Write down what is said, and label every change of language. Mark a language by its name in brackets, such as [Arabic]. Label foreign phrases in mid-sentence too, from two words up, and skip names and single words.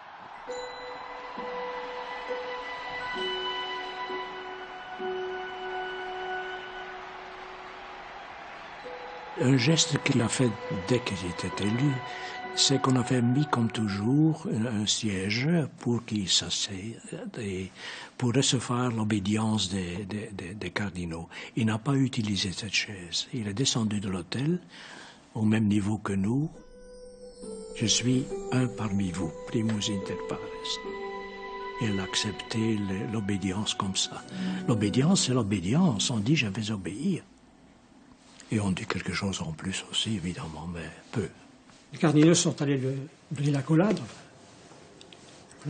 [French] Un geste qu'il a fait dès qu'il était élu, c'est qu'on avait mis comme toujours un siège pour qu'il s'assied et pour recevoir l'obédience des cardinaux. Il n'a pas utilisé cette chaise. Il est descendu de l'autel au même niveau que nous. Je suis un parmi vous, [Latin] primus inter pares. [French] Il a accepté l'obédience comme ça. L'obédience, c'est l'obédience. On dit je vais obéir. Et on dit quelque chose en plus aussi, évidemment, mais peu. Les cardinaux sont allés lui donner l'accolade. Voilà.